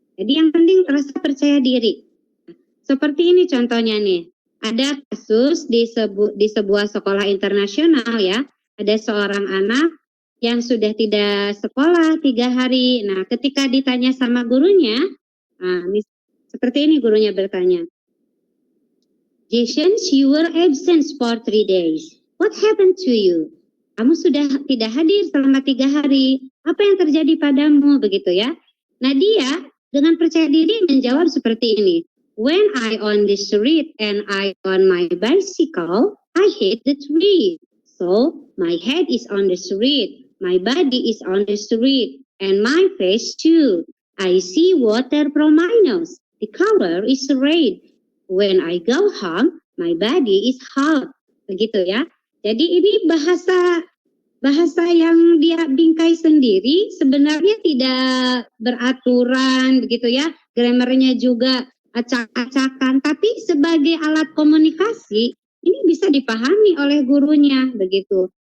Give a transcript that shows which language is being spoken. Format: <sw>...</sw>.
<id>Jadi yang penting rasa percaya diri. Seperti ini contohnya nih. Ada kasus di sebuah sekolah internasional ya. Ada seorang anak yang sudah tidak sekolah 3 hari. Nah, ketika ditanya sama gurunya, seperti ini gurunya bertanya.</id> <en>Jason, you were absent for 3 days. What happened to you?</en> <id>Kamu sudah tidak hadir selama 3 hari. Apa yang terjadi padamu? Begitu ya. Nah dia dengan percaya diri menjawab seperti ini.</id> <en>When I on the street and I on my bicycle, I hit the tree. So my head is on the street, my body is on the street, and my face too. I see water from my nose. The color is red. When I go home, my body is hot.</en> <id>Begitu ya. Jadi ini bahasa yang dia bingkai sendiri, sebenarnya tidak beraturan begitu ya. Grammarnya juga acak-acakan, tapi sebagai alat komunikasi ini bisa dipahami oleh gurunya begitu.</id>